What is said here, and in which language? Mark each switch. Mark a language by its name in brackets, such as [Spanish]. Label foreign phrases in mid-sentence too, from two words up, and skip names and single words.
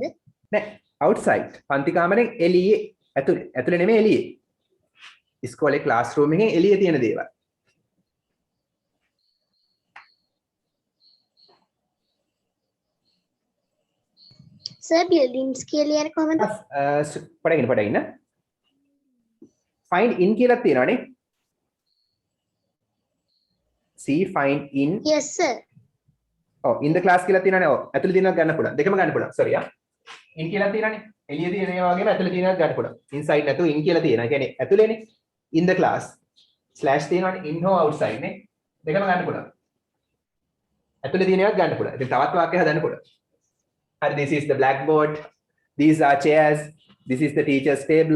[Sinhala] නෑ outside. පන්ති කාමරෙන් එළියේ ඇතුලේ නෙමෙයි එළියේ. ඉස්කෝලේ ක්ලාස්රූම් එකෙන් එළියේ තියෙන දේවල්. [English] sir buildings [Sinhala] කියලා ලියන්නේ කොහමද? පඩගෙන. [English] find in [Sinhala] කියලා තියෙනවනේ. [English] see find in. yes sir. [Sinhala] ඔව් [English] in the class [Sinhala] කියලා තියෙනවනේ. ඔව් ඇතුලේ තියෙනවත් ගන්න පුළුවන්. දෙකම ගන්න පුළුවන්. sorry ආ. in කියලා තියෙනවනේ. එළියේ තියෙන ඒවා වගේම ඇතුලේ තියෙනවත් ගන්න පුළුවන්. inside නැතුව in කියලා තියෙනවා. ඒ කියන්නේ ඇතුලේනේ. [English] in the class slash [Sinhala] තියෙනවනේ in හෝ outside නේ. දෙකම ගන්න පුළුවන්. ඇතුලේ තියෙනවත් ගන්න පුළුවන්. ඉතින් තවත් වාක්‍ය හදන්න පුළුවන්. [English] හරි this is the blackboard. These are chairs. This is the teacher's table.